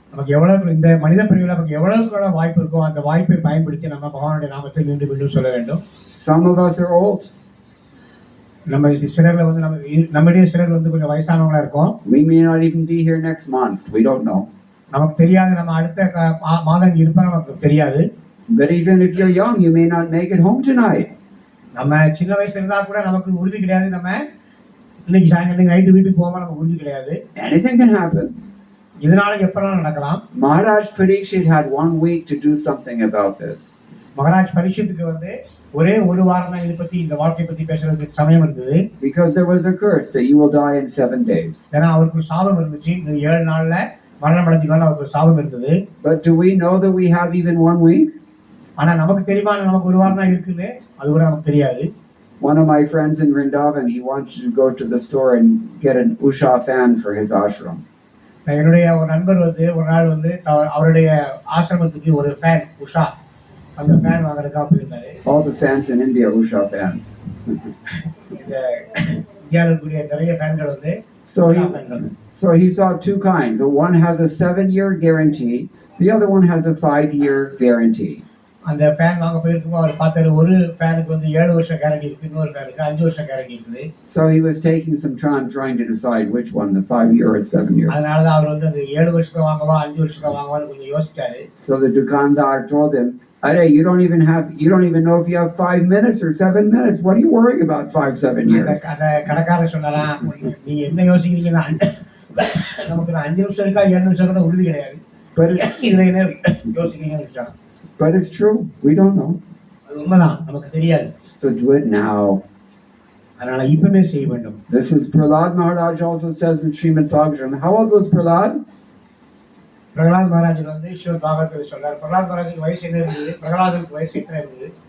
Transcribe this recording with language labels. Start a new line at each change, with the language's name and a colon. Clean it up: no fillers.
Tamil: நமக்கு எவ்வளவு இந்த மனித பிரிவில் நமக்கு எவ்வளவுக்கு வாய்ப்பு இருக்கோ அந்த வாய்ப்பை பயன்படுத்தி நம்ம பகவானுடைய நாமத்தை மீண்டும் சொல்ல வேண்டும்.
English: Some of us are old.
Tamil: நம்ம சிலர்ல வந்து நம்முடைய சிலர் வந்து கொஞ்சம் வயசானவங்களா இருக்கோம்.
English: We may not even be here next month. We don't know.
Tamil: நமக்கு தெரியாது, நம்ம அடுத்த மாதம் இருப்போம் நமக்கு தெரியாது.
English: But even if you're young, you may not make it home tonight.
Tamil: நம்ம சின்ன வயசுல இருந்தா கூட நமக்கு உறுதி கிடையாது, நம்ம இன்னைக்கு சாயங்காலம் நைட்டு வீட்டுக்கு போகாம நமக்கு உறுதி கிடையாது.
English: Anything can happen.
Tamil: இதனால எப்பலாம் நடக்கலாம்.
English: Maharaj Parikshit had 1 week to do something about this.
Tamil: Maharaj பரீட்சித்துக்கு வந்து ஒரே ஒரு வாரம் தான் இதை பத்தி, இந்த வாழ்க்கை பத்தி பேசுறதுக்கு சமயம் இருந்தது.
English: Because there was a curse that you will die in 7 days.
Tamil: ஏன்னா அவருக்கு ஒரு சாபம் இருந்துச்சு, இந்த 7 நாள்ல மரணம் அடைஞ்சிக்கலாம் அவருக்கு ஒரு சாபம் இருந்தது.
English: But do we know that we have even 1 week?
Tamil: ஆனா நமக்கு தெரியுமா நமக்கு ஒரு வாரம் தான் இருக்குன்னு? அது கூட நமக்கு தெரியாது.
English: One of my friends in Vrindavan, he wanted to go to the store and get an Usha fan for his ashram.
Tamil: என்னுடைய ஒரு நண்பர் வந்து ஒரு நாள் வந்து அவருடைய ஆசிரமத்துக்கு ஒரு ஃபேன் உஷா, அந்த ஃபேன் வாங்குறதுக்காக போயிருந்தாரு.
English: All the fans in India are Usha fans.
Tamil: இந்தியாவில் இருக்கக்கூடிய நிறைய ஃபேன்கள் வந்து
English: So he saw 2 kinds. One has a 7-year guarantee. The other one has a 5-year guarantee.
Tamil: அந்த ஃபேன் வாங்க போயிருக்கும் அவர் பார்த்தாரு, ஒரு ஃபேனுக்கு வந்து 7 வருஷம் கேரண்டி இருக்கு, இன்னொரு ஃபேனுக்கு 5 வருஷம் கேரண்டி இருக்குது.
English: So he was taking some time trying to decide which one, the 5-year or 7-year.
Tamil: அதனாலதான் அவர் வந்து அந்த 7 வருஷத்தை வாங்கவா 5 வருஷத்தை வாங்கவான்னு கொஞ்சம் யோசிச்சாரு.
English: So the dukandar told him, "Arey, you don't even know if you have 5 minutes or 7 minutes. What are you worrying about 5-7 years?"
Tamil: அந்த கடைக்காரர் சொன்னாரா, நீ என்ன யோசிக்கிறீங்கன்னா நமக்கு 5 நிமிஷம் இருக்கா 7 நிமிஷம் கூட உறுதி கிடையாது, இதுல என்ன யோசிக்கிறீங்கன்னு.
English: But it's true. We don't know.
Tamil: அது உண்மைதான், நமக்கு தெரியாது.
English: So do it now.
Tamil: அதனால இப்பவே செய்ய வேண்டும்.
English: This is Prahlad Maharaj also says in Srimad Bhagavatam. How old was Prahlad?
Tamil: Pralhad Maharaj வந்து ஸ்ரீமத் பாகவதத்தில் சொல்றார். பிரகலாத் மகாராஜுக்கு வயசு என்ன இருந்தது, பிரகலாதனுக்கு வயசு எத்தனை இருந்தது?